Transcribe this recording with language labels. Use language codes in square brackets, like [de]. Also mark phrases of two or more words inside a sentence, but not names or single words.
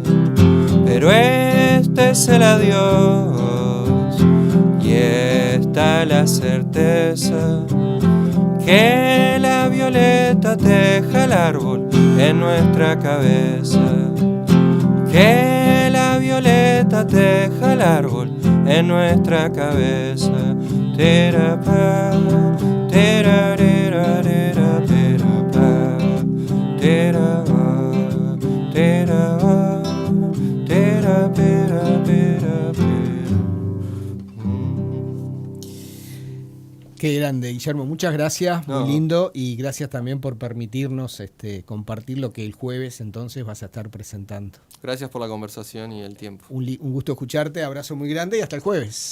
[es] Pero este es el adiós y esta es la certeza que la violeta teja el árbol en nuestra cabeza. Que la violeta teja el árbol en nuestra cabeza. Terapá, terarerarera, terapá, terapá, terapá, terapá, terapá. Qué grande, Guillermo, muchas gracias, No. muy lindo, y gracias también por permitirnos compartir lo que el jueves entonces vas a estar presentando. Gracias por la conversación y el tiempo. Un gusto escucharte, abrazo muy grande y hasta el jueves.